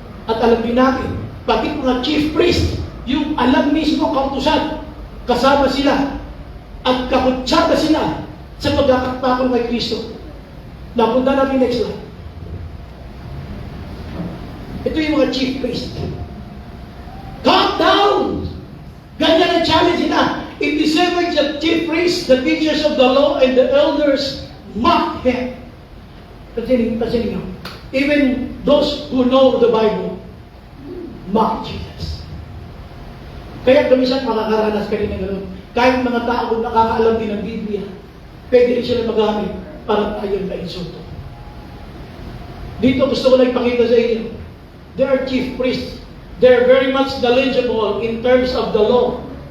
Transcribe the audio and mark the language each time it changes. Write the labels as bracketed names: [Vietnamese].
[Filipino] At alam din natin, pati mga chief priest, yung alam mismo kautusan, kasama sila at kakutsada sila sa pagkakatapon kay Kristo. Napunta natin next slide. Ito yung mga chief priest. [English] Calm down! [Filipino] Ganyan ang challenge nila. [English] In the same way, the chief priests, the teachers of the law, and the elders mocked Him. [Filipino] Pansinin nyo. [English] Even those who know the Bible mock Jesus. [Filipino] Kaya kamisan makakaranas ka rin ng gano'n. Kahit mga tao kung nakakaalam din ng Biblia, pwede rin sila magamit para tayo na insulto. Dito gusto ko lang ipakita sa inyo. [English] They are chief priests. They're very much knowledgeable in terms of the law.